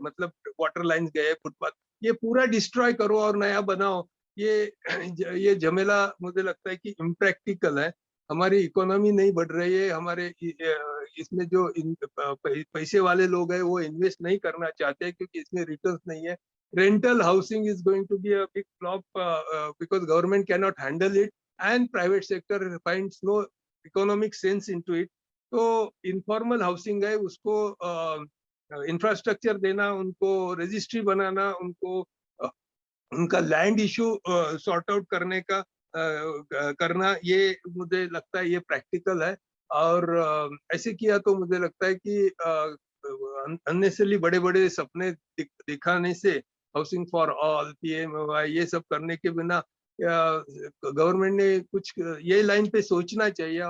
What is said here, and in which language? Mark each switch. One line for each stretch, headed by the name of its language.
Hindi: मतलब water lines गए, footpath, ये पूरा डिस्ट्रॉय करो और नया बनाओ, ये झमेला मुझे लगता है कि इम्प्रैक्टिकल है. हमारी इकोनॉमी नहीं बढ़ रही है, हमारे इसमें जो पैसे वाले लोग हैं वो इन्वेस्ट नहीं करना चाहते क्योंकि इसमें रिटर्न्स नहीं है.
English: Rental housing is going to be a big flop because government cannot handle it and private sector finds no economic sense into it.
Hindi: तो informal housing है, उसको इंफ्रास्ट्रक्चर देना, उनको रजिस्ट्री बनाना, उनको उनका लैंड इशू सॉर्ट आउट करने का करना, ये मुझे लगता है ये प्रैक्टिकल है. और ऐसे किया तो मुझे लगता है कि अननेसेसरली बड़े-बड़े सपने दिखाने से, हाउसिंग फॉर ऑल, पीएमवाई, ये सब करने के बिना गवर्नमेंट ने कुछ ये लाइन पे सोचना चाहिए.